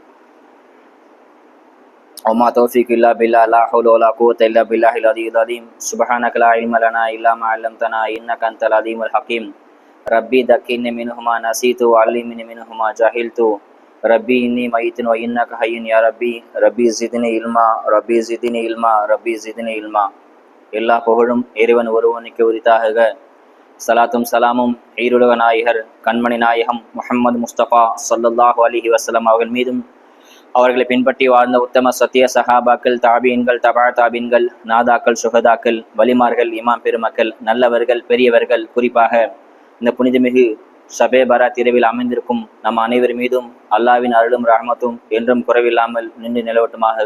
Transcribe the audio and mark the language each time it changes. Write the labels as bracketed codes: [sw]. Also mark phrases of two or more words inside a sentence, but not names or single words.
[ar] وما توفيق إلا بالله لا حول ولا قوة إلا بالله العلي العظيم. سبحانك لا علم لنا إلا ما علمتنا إنك أنت العليم الحكيم. ربي ذكرني منهما نسيت وعلمني منهما جهلت. ربي إني ميت وإنك حي يا ربي. ربي زدني علما ربي زدني علما ربي زدني علما. [ta] எல்லா புகழும் இறைவன் ஒருவனுக்கு உரித்தாக. சலாத்தும் சலாமும் ஈருலக நாயகர் கண்மணி நாயகம் முஹம்மது முஸ்தபா [ar] صلى الله عليه وسلم [ta] அவர்கள் மீதும் அவர்களை பின்பற்றி வாழ்ந்த உத்தம சத்திய சஹாபாக்கள், தாபீன்கள், தபா தாபீன்கள், நாதாக்கள், சுஹதாக்கள், வலிமார்கள், இமாம் பெருமக்கள், நல்லவர்கள், பெரியவர்கள், குறிப்பாக இந்த புனிதமிகு ஷபே பராத் இரவில் அமைந்திருக்கும் நம் அனைவர் மீதும் அல்லாவின் அருளும் ரஹ்மத்தும் என்றும் குறைவில்லாமல் நின்று நிலவட்டுமாக.